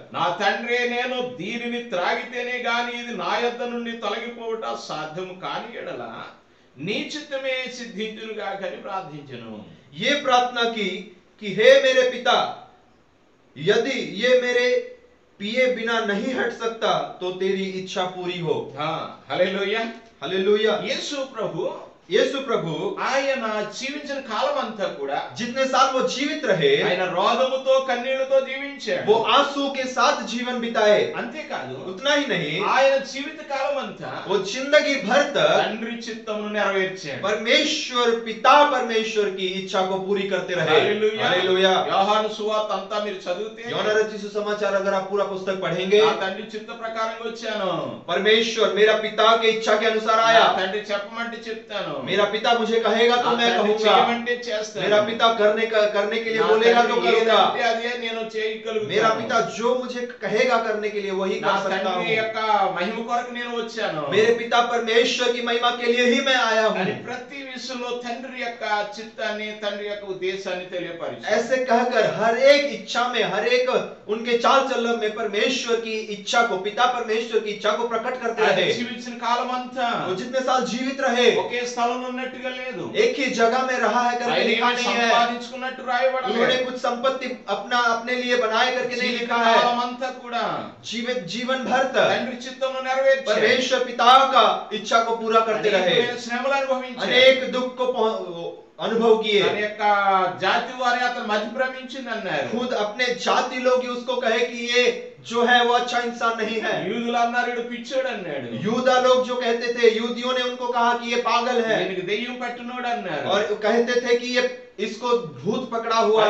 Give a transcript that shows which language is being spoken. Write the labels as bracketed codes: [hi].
[te] నా తండ్రి, నేను దీనిని త్రాగితేనే గాని ఇది నా యొద్ద నుండి తొలగిపోవట సాధ్యం కాని ఎడల నీ చిత్తమే సిద్ధించును గాక అని ప్రార్థించెను. [hi] ये प्रार्थना की कि हे मेरे पिता, यदि ये मेरे पिए बिना नहीं हट सकता तो तेरी इच्छा पूरी हो। [te] హల్లెలూయా. [hi] हालेलुया। [te] యేసు ప్రభు [hi] यीशु प्रभु [te] ఆయన జీవించిన కాలం అంతా కూడా [hi] जितने साल वो जीवित रहे, [te] ఆయన రోదముతో కన్నీళ్లతో జీవించాడు. [hi] वो आंसू के साथ जीवन बिताए। [te] అంతేకాదు, [hi] उतना ही नहीं, [te] ఆయన జీవిత కాలం అంతా [hi] वो जिंदगी भर तक [te] తండ్రి చిత్తమును నెరవేర్చాడు. [hi] परमेश्वर पिता परमेश्वर की इच्छा को पूरी करते रहे। [te] హల్లెలూయా. [hi] हालेलुया। [te] యోహాను సువార్త అంతా మీరు చదివితే, [hi] యోనా रचित सुसमाचार अगर आप पूरा पुस्तक पढ़ेंगे, [te] నా తండ్రి చిత్త ప్రకారంగా వచ్చాను, [hi] परमेश्वर मेरा पिता के इच्छा के अनुसार [te] నా [hi] आया। [te] తండ్రి చెప్పమంటే చెప్తాను, [hi] मेरा पिता मुझे कहेगा तो [te] నా [hi] मैं [te] తండ్రి [hi] कहूंगा, [te] చేయమంటే చేస్తాను, [hi] मेरा पिता करने के लिए [te] నా [hi] बोलेगा तो [te] తండ్రి [hi] करूंगा। [te] ఏదంటే అదే నేను చేయగలుగుతాను. [hi] मेरा पिता जो मुझे कहेगा करने के लिए वही [te] నా [hi] कर सकता [te] తండ్రి [hi] हूँ। [te] యొక్క మహిమ కొరకు నేను వచ్చాను. [hi] मेरे पिता परमेश्वर की महिमा के लिए ही मैं आया [te] అని [hi] हूँ। [te] ప్రతి విషయంలో తండ్రి యొక్క చిత్తాన్ని, తండ్రి యొక్క ఉద్దేశాన్ని తెలియపరిచాడు. [hi] ऐसे कहकर हर एक इच्छा में, हर एक उनके चाल चलन में परमेश्वर की इच्छा को, पिता परमेश्वर की इच्छा को प्रकट करते [te] ఆయన [hi] रहे। [te] జీవించిన కాలం అంతా [hi] वो जितने साल जीवित रहे, [te] ఒకే స్థలంలో ఉన్నట్టుగా లేదు. [hi] एक ही जगह में रहा है करके [te] ఆయన [hi] लिखा [te] ఏమీ [hi] नहीं है। [te] సంపాదించుకున్నట్టు రాయబడలేదు. [hi] उन्होंने कुछ संपत्ति अपने लिए बनाए करके नहीं [te] జీవిత [hi] लिखा है। [te] కాలం అంతా కూడా [hi] जीवन भर तक [te] తండ్రి చిత్తమును నెరవేర్చాడు. [hi] परमेश्वर पिता का इच्छा को पूरा करते रहे। [te] అనేకమైన శ్రమలు అనుభవించాడు. [hi] अनेक दुख को अनुभव किए। [te] తన యొక్క జాతి వారి అతను మధ్య భ్రమించింది అన్నారు. [hi] खुद अपने जाति लोग ही उसको कहे कि ये जो है वो अच्छा इंसान नहीं है। [te] యూదులు అన్నారు ఈడు పిచ్చోడు అన్నాడు. [hi] यूदा लोग जो कहते थे, यूदियों ने उनको कहा कि ये पागल है, [te] ఈయనకి దెయ్యం పట్టినోడు అన్నారు. [hi] और कहते थे कि ये इसको भूत पकड़ा हुआ है।